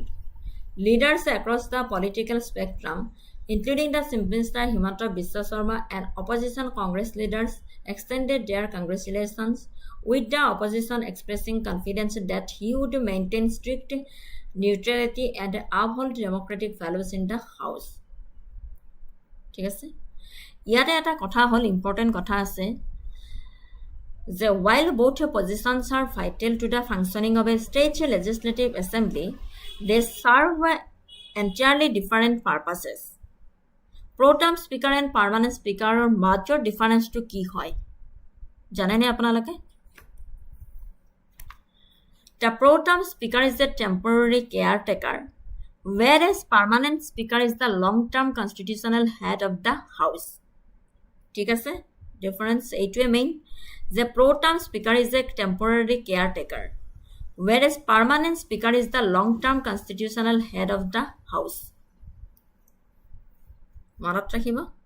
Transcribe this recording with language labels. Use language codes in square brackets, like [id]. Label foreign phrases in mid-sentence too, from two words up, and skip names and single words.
[en] Leaders across the political spectrum, including the Chief Minister Himanta Biswa Sarma and opposition Congress leaders, extended their congratulations, with the opposition expressing confidence that he would maintain strict neutrality and uphold democratic values in the House. [as] ঠিক আছে? ইয়াতে এটা কথা হল, ইম্পৰ্টেণ্ট কথা আছে যে [en] while both positions are vital to the functioning of a state legislative assembly, they serve entirely different purposes. Pro-term speaker and permanent speaker [as] মাজৰ ডিফাৰেন্সটো কি হয় জানেনে আপোনালোকে? [en] The pro-term speaker is a temporary caretaker, whereas permanent speaker is the long-term constitutional head of the house. [as] ঠিক আছে? [en] Difference [as] এইটোৱে মেইন যে [en] pro-term speaker is a temporary caretaker, whereas permanent speaker is the long-term constitutional head of the house. [as] মনত ৰাখিব।